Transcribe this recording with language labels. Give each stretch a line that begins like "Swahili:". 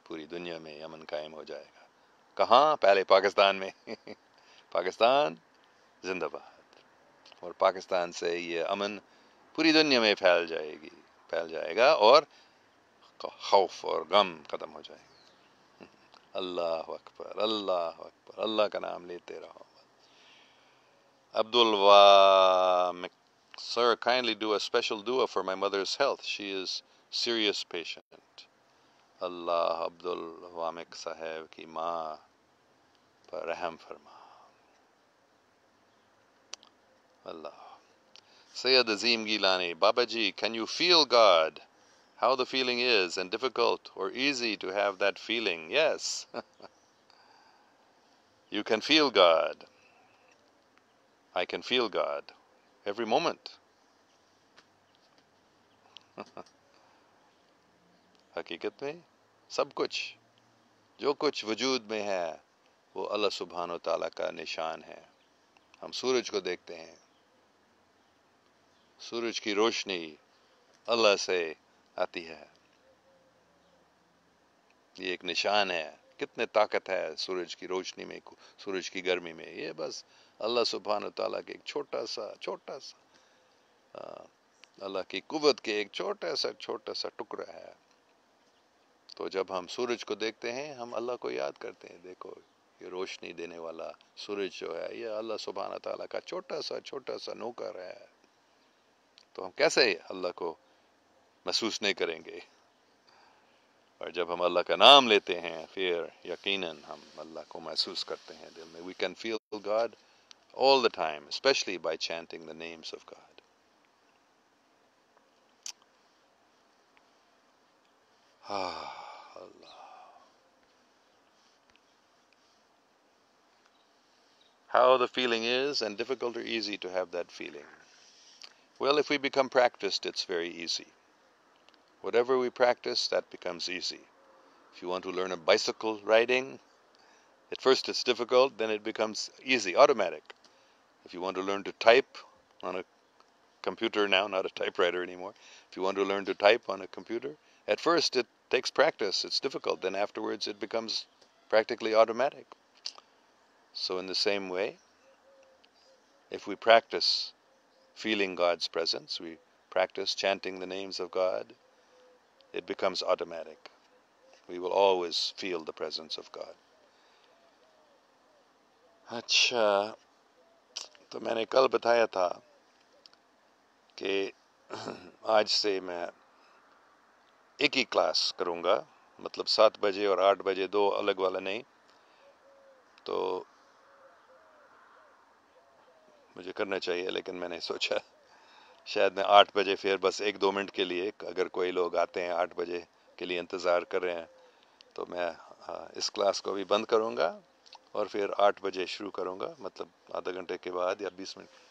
Urdu: پوری دنیا میں امن قائم ہو جائے گا. کہاں؟ پہلے پاکستان میں. پاکستان زندہ باد. اور پاکستان سے یہ امن پوری دنیا میں پھیل جائے گا اور خوف اور غم ختم ہو جائے گا. اللہ اکبر، اللہ اکبر. اللہ کا نام لیتے رہو.
English: Abdul Wa, sir, kindly do a special dua for my mother's health. She is serious patient. Allah Abdul Wamik Saheb
Urdu: ki maa پر رحم فرما.
English: Allah. Sayyid Azim Gilani: Baba Ji, can you feel God? How the feeling is, and difficult or easy to have that feeling? Yes. You can feel God. I can feel God every moment.
Urdu: حقیقت میں سب کچھ، جو کچھ وجود میں ہے، وہ اللہ سبحانہ و تعالیٰ کا نشان ہے. ہم سورج کو دیکھتے ہیں، سورج کی روشنی اللہ سے آتی ہے. یہ ایک نشان ہے. کتنے طاقت ہے سورج کی روشنی میں، سورج کی گرمی میں. یہ بس اللہ سبحانہ تعالیٰ کے ایک چھوٹا سا اللہ کی قوت کے ایک چھوٹا سا ٹکڑا ہے. تو جب ہم سورج کو دیکھتے ہیں ہم اللہ کو یاد کرتے ہیں، دیکھو یہ روشنی دینے والا سورج جو ہے یہ اللہ سبحانہ تعالیٰ کا چھوٹا سا نوکر ہے، تو ہم کیسے اللہ کو محسوس نہیں کریں گے؟ اور جب ہم اللہ کا نام لیتے ہیں پھر یقیناً ہم اللہ کو محسوس کرتے ہیں دل میں.
English: We can feel God all the time, especially by chanting the names of God. Allah. How the feeling is, and difficult or easy to have that feeling? Well, if we become practiced, it's very easy. Whatever we practice, that becomes easy. If you want to learn a bicycle riding, at first it's difficult, then it becomes easy, automatic. If you want to learn to type on a computer now, not a typewriter anymore, if you want to learn to type on a computer, at first it takes practice, it's difficult, then afterwards it becomes practically automatic. So in the same way, if we practice feeling God's presence, we practice chanting the names of God, it becomes automatic. We will always feel the presence of God.
Urdu: اچھا، تو میں نے کل بتایا تھا کہ آج سے میں ایک ہی کلاس کروں گا، مطلب 7 بجے اور 8 بجے، 2 الگ والا نہیں. تو مجھے کرنا چاہیے، لیکن میں نے سوچا شاید میں 8 بجے پھر بس 1-2 منٹ کے لیے، اگر کوئی لوگ آتے ہیں 8 بجے کے لیے انتظار کر رہے ہیں، تو میں اس کلاس کو بھی بند کروں گا اور پھر 8 بجے شروع کروں گا، مطلب آدھا گھنٹے کے بعد یا 20 منٹ.